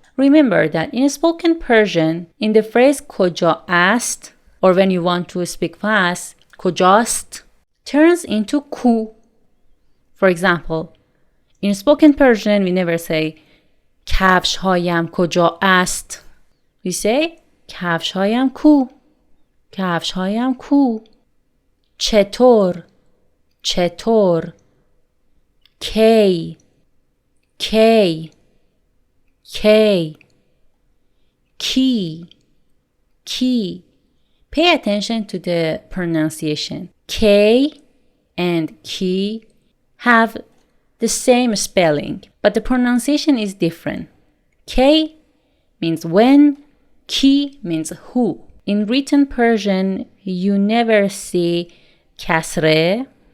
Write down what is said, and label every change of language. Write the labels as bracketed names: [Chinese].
[English] Remember that in spoken Persian, in the phrase کجا است, or when you want to speak fast, کجاست turns into کو. For example, in spoken Persian, we never say [Persian] کفش هایم کجا است. [English] We say [Persian] کفش هایم کو. کفش هایم کو. چطور چطور کی کی کی ki ki. [English] Pay attention to the pronunciation. K and ki have the same spelling, but the pronunciation is different. K means when, ki means who. In written Persian, you never see kasre.